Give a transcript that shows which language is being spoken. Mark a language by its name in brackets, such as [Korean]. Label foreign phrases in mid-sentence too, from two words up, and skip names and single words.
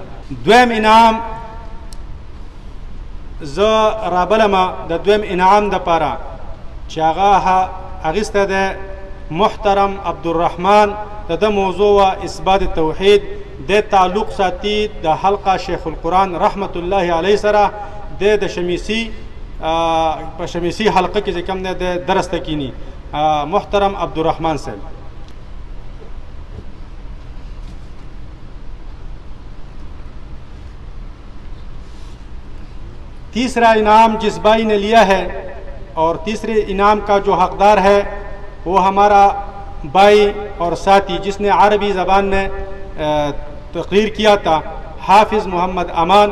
[Pashto] دویم انعام زه رابلمه د دویم انعام دپاره چې هغه اخیستی دی محترم عبدالرحمن د ده موضوع و اثبات توحید. د تعلق ساتي د حلقه شیخ القرآن رحمت الله علیه سره. د شمیسی په شمیسی حلقه کې چې کوم دی د درس ته کینی محترم عبدالرحمن صاحب. [Urdu] تیسرا انعام جس بھائی نے لیا ہے اور تیسرے انعام کا جو حقدار ہے وہ ہمارا بھائی اور ساتھی جس نے عربی زبان میں تقریر کیا تھا حافظ محمد امان.